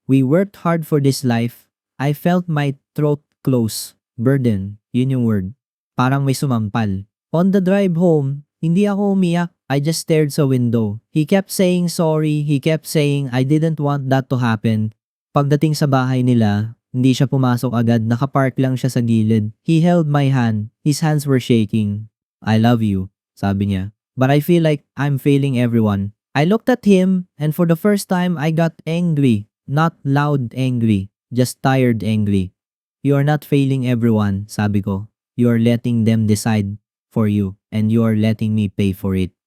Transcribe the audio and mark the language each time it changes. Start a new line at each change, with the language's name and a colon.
English: We worked hard for this life. I felt my throat close. Burden,
Filipino: yun yung word. Parang may sumampal.
English: On the drive home,
Filipino: hindi ako umiyak.
English: I just stared sa window. He kept saying sorry. He kept saying I didn't want that to happen.
Filipino: Pagdating sa bahay nila, hindi siya pumasok agad. Nakapark lang siya sa gilid.
English: He held my hand. His hands were shaking. I love you,
Filipino: sabi niya.
English: But I feel like I'm failing everyone. I looked at him and for the first time I got angry. Not loud angry, just tired angry. You are not failing everyone,
Filipino: sabi ko.
English: You are letting them decide for you and you are letting me pay for it.